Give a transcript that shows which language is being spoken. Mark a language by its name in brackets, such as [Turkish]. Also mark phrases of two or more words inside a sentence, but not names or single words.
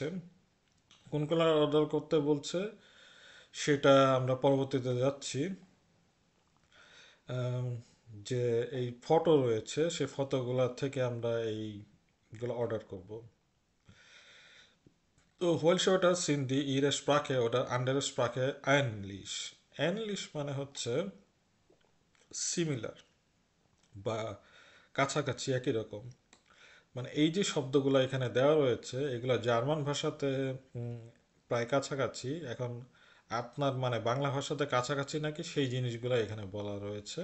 [Bangla] কোনগুলো অর্ডার করতে বলছে সেটা আমরা পরবর্তীতে যাচ্ছি। যে এই ফটো রয়েছে সেই ফটোগুলা থেকে আমরা এইগুলো অর্ডার করব। [German] তো welche Wörter sind die ihre Sprache oder andere Sprache ähnlich? [Bangla] Ähnlich মানে হচ্ছে সিমিলার বা কাছাকাছি একই রকম। মানে এই যে শব্দগুলো এখানে দেওয়া রয়েছে এগুলো জার্মান ভাষাতে প্রায় কাছাকাছি। এখন আপনার মানে বাংলা ভাষাতে কাছাকাছি নাকি সেই জিনিসগুলো এখানে বলা রয়েছে।